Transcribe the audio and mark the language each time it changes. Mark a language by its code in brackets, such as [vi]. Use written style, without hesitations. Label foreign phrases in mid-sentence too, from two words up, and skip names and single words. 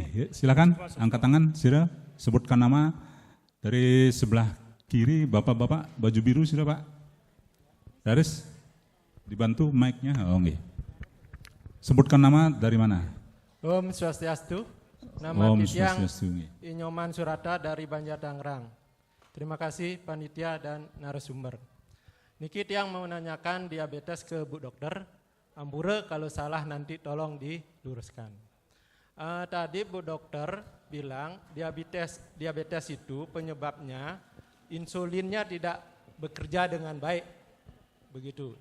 [id] Ya, silakan angkat tangan, Sira, sebutkan nama dari sebelah kiri, Bapak-bapak baju biru sudah Pak. Laris, dibantu mic-nya. Oh nggih. Sebutkan nama dari mana? [ban] Om Swastiastu. [id] Nama Om Titiang Swastiastu. Inyoman Surata dari Banjar Tangerang. Terima kasih panitia dan narasumber. Niki Tiang mau menanyakan diabetes ke Bu Dokter. Ampura kalau salah nanti tolong diluruskan. Tadi Bu Dokter bilang diabetes itu penyebabnya insulinnya tidak bekerja dengan baik. Begitu.